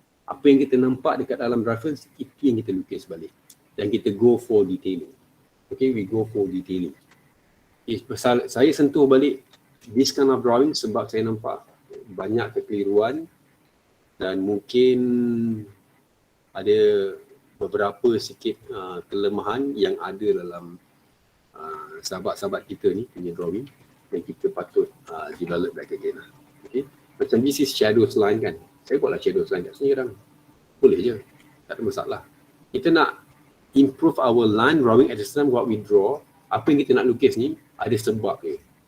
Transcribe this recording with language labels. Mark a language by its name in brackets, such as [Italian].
[Malay] Apa yang kita nampak dekat dalam reference, itu yang kita lukis balik. Dan kita [English] go for detailing. Okay, we go for detailing. [Malay] Pasal saya sentuh balik [English] this kind of drawing [Malay] sebab saya nampak banyak kekeliruan dan mungkin ada beberapa sikit kelemahan yang ada dalam sahabat-sahabat kita ni punya drawing yang kita patut [English] develop back again [Malay] lah. Okay. Macam [English] this is shadows line [Malay] kan. Saya buatlah shadows line kat sini kadang. Boleh je. Tak ada masalah. Kita nak [English] improve our line drawing at the time what we draw. [Malay] Apa yang kita nak lukis ni ada sebab dia.